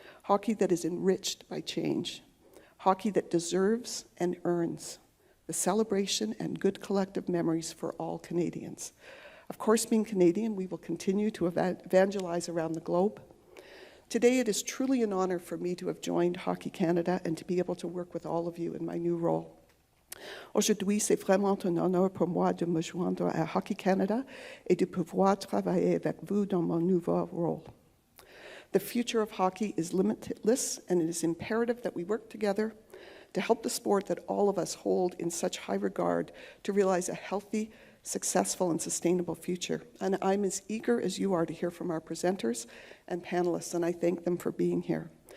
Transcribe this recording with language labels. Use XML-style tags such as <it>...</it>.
<en>Hockey that is enriched by change. Hockey that deserves and earns the celebration and good collective memories for all Canadians. Of course, being Canadian, we will continue to evangelize around the globe. Today, it is truly an honor for me to have joined Hockey Canada and to be able to work with all of you in my new role.</en> <fr>Aujourd'hui, c'est vraiment un honneur pour moi de me joindre à Hockey Canada et de pouvoir travailler avec vous dans mon nouveau rôle.</fr> <en>The future of hockey is limitless, and it is imperative that we work together to help the sport that all of us hold in such high regard to realize a healthy, successful, and sustainable future. And I'm as eager as you are to hear from our presenters and panelists, and I thank them for being here.</en>